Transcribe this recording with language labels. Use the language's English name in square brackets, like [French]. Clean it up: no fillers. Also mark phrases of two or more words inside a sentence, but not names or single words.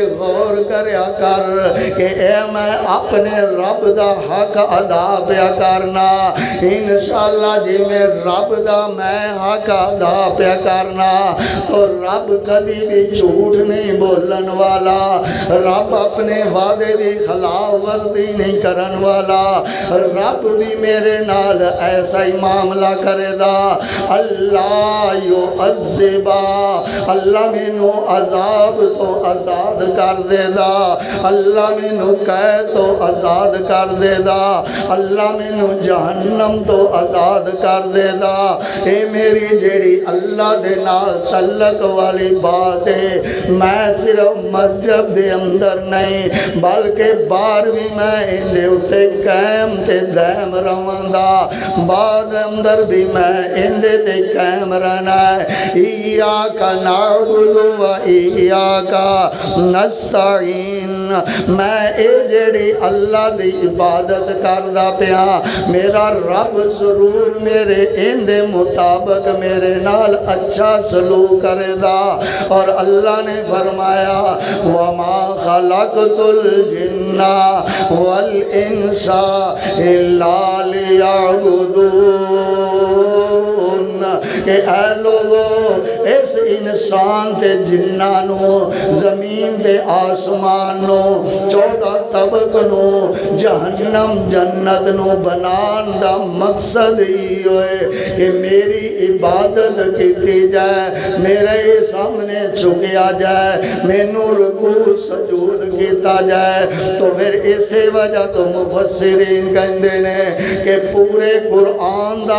[Punjabi] غور کریا کر کہ اے میں اپنے رب دا حق ادا پیا کرنا، انشاءاللہ جی میں رب دا میں حق ادا پیا کرنا تو رب کدی بھی جھوٹ نہیں بولن والا، رب اپنے وعدے دی خلاف ورزی نہیں کرن والا، رب بھی میرے نال ایسا ہی معاملہ کرے دا۔ اللہ یعذبا، اللہ مینو عذاب تو آزاد کر دے دا، اللہ مینو قید تو آزاد کر دے دا، اللہ مینو جہنم تو آزاد کر دے دا۔ اے میری جیڑی اللہ دے نال تعلق والی بات ہے، میں صرف مسجد دے اندر نہیں بلکہ باہر بھی میں اندے اتے قائم تے دائم رہندا، بعد اندر بھی میں اندے تے قائم رہنا ہے۔ [Arabic] ایاک نعبد و ایاک نستعین، [Punjabi] میں اے جیڑی اللہ دی عبادت کردا پیا، میرا رب ضرور میرے اندے مطابق میرے نال اچھا سلوک کرے دا۔ [Urdu] اور اللہ نے فرمایا [Arabic] وما خلقت الجن والانس الا لیعبدون، [Punjabi] کہ اے لوگو اس انسان تے جناں نو زمین تے آسمان نو 14 طبق نو جہنم جنت نو بنان دا مقصد ہی ہوئے کہ میری عبادت کی جائے، میرے سامنے چکیا جائے، مینوں رکوع سجود کیتا جائے۔ تو پھر اسی وجہ تو مفسرین کہندے نے کہ پورے قرآن دا